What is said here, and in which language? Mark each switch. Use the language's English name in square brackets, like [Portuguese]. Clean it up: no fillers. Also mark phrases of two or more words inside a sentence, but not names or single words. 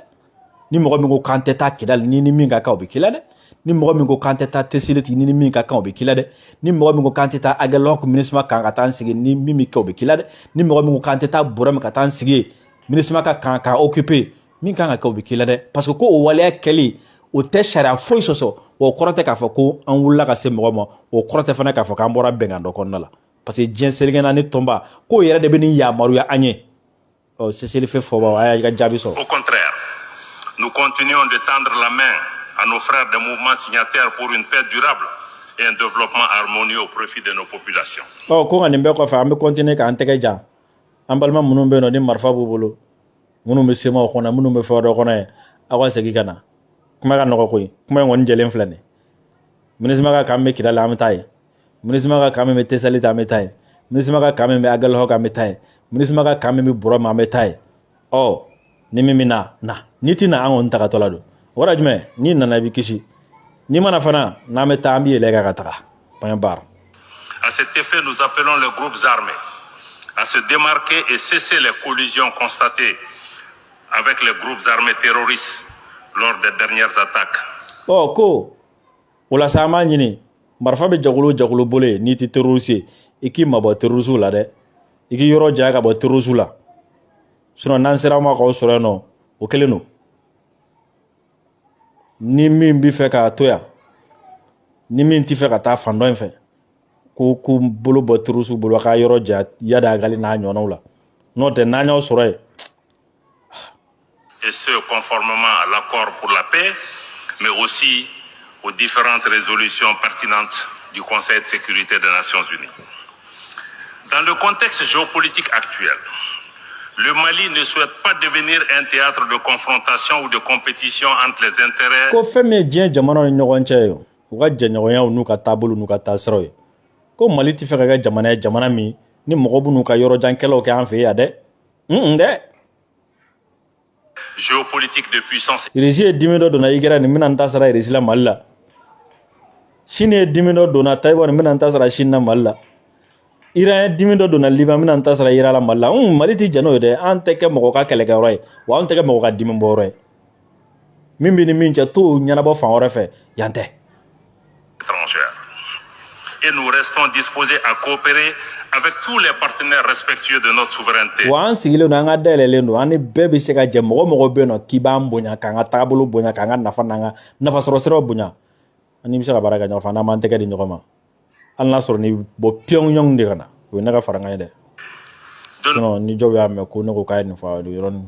[Bambara] Ni mɔgɔ min ko k'an tɛ taa Kidali ni min ka kan o bɛ k'i la dɛ ni mɔgɔ min ko k'an tɛ taa Tessileti ni min ka kan o bɛ k'i la dɛ ni mɔgɔ min ko k'an tɛ taa Aguelhok MINUSMA kan ka taa an sigi ni min bɛ kɛ o bɛ k'i la dɛ ni mɔgɔ min ko k'an tɛ taa Bourem ka taa an sigi MINUSMA ka kan k'a occuper min kan ka kɛ o bɛ k'i la dɛ parce que ko o waleya kɛli o tɛ sariya foyi sɔsɔ o kɔrɔ tɛ k'a fɔ ko an wulila ka se mɔgɔ ma o kɔrɔ tɛ fana k'a fɔ k'an bɔra bɛnkan dɔ kɔnɔna la parce que diɲɛ selekɛna ni tɔnba k'o yɛrɛ de bɛ nin yamaruya an ye ɔ seselife fɔbaw a y'a ka jaabi sɔrɔ. [French] Au contraire, nous continuons de tendre la main à nos frères des mouvements signataires pour une paix durable et un développement harmonieux au profit de nos populations. [Bambara] Ko nka nin bɛɛ kɔfɛ an bɛ continuer k'an tɛgɛ jan an balima minnu bɛ yen nɔ ni marifa b'u bolo minnu bɛ semaw kɔnɔ minnu bɛ fɛn dɔ kɔnɔ ye aw ka segin ka na kuma ka nɔgɔ koyi kuma in kɔni jɛlen filɛ nin MINUSMA ka kan bɛ Kidali an bɛ taa yen MINUSMA ka kan min bɛ Tessalite an bɛ taa yen MINUSMA ka kan min bɛ Aguelhok an bɛ taa yen MINUSMA ka kan min bɛ Bourem an bɛ taa yen ɔ ni min bɛ na n'i ti na an kɔni tagatɔ la don o kɔrɔ jumɛn n'i nana i bɛ kisi n'i mana fana n'an bɛ taa an bɛ yɛlɛ ka taga [French] point barre. À cet effet, nous appelons les groupes armés à se démarquer et cesser les collisions constatées avec les groupes armés terroristes lors des dernières attaques. [Bambara] Oh, ko o la sa an b'a ɲini marifa bɛ jagolo bolo ye n'i tɛ terroriste ye i k'i mabɔ terroriste la dɛ i k'i yɔrɔ janya ka bɔ terroriste la sinon n'an sera ma k'aw sɔrɔ yen nɔ o kelen don ni min bɛ fɛ k'a to yan ni min tɛ fɛ ka taa fan dɔ in fɛ k'u bolo bɔ terroriste bolo a ka yɔrɔ janya yada agali n'a ɲɔgɔnnaw la n'o tɛ n'an y'aw sɔrɔ yen. [French] Et ce, conformément à l'accord pour la paix, mais aussi aux différentes résolutions pertinentes du Conseil de sécurité des Nations Unies. Dans le contexte géopolitique actuel, le Mali ne souhaite pas devenir un théâtre de confrontation ou de compétition entre les intérêts. [Bambara] Ko fɛn min ye diɲɛ jamanaw ni ɲɔgɔn cɛ ye u ka jɛɲɔgɔnyaw n'u ka taabolo n'u ka taasiraw ye ko Mali tɛ fɛ ka kɛ jamana ye jamana min ni mɔgɔ b'u n'u ka yɔrɔjankɛlaw kɛ an fɛ yan dɛ dɛ [French] géopolitique de puissance. [Bambara] Irisi ye dimi dɔ donna Ikɛrɛni n bɛna n ta sara Irisi la Mali la. Chine ye dimi dɔ donna Taïwan n bɛna n ta sara Chine la Mali la. Iran ye dimi dɔ donna Liban n bɛna n ta sara Iran la Mali la. Mali tɛ jɛn n'o ye dɛ, an tɛ kɛ mɔgɔ ka kɛlɛkɛyɔrɔ ye wa an tɛ kɛ mɔgɔ ka dimi bɔyɔrɔ ye. Min bɛ ni min cɛ t'o ɲɛnabɔ fan wɛrɛ fɛ yan tɛ. [French] Et nous restons disposés à coopérer avec tous les partenaires respectueux de notre souveraineté. [Bambara] Wa an sigilen don an ka dayɛlɛlen don an ni bɛɛ bɛ se ka jɛ mɔgɔ mɔgɔ bɛ yen nɔ k'i b'an bonya k'an ka taabolo bonya k'an ka nafa n'an ka nafasɔrɔ siraw bonya ani bɛ se ka baara kɛ ɲɔgɔn fɛ an n'an b'an tɛgɛ di ɲɔgɔn ma hali n'a sɔrɔ ni bɔ pyɔngyɔng de ka na o ye ne ka fara n kan ye dɛ sinon ni jɔw y'a mɛn ko ne ko k'a ye nin fɔ a ye yɔrɔnin.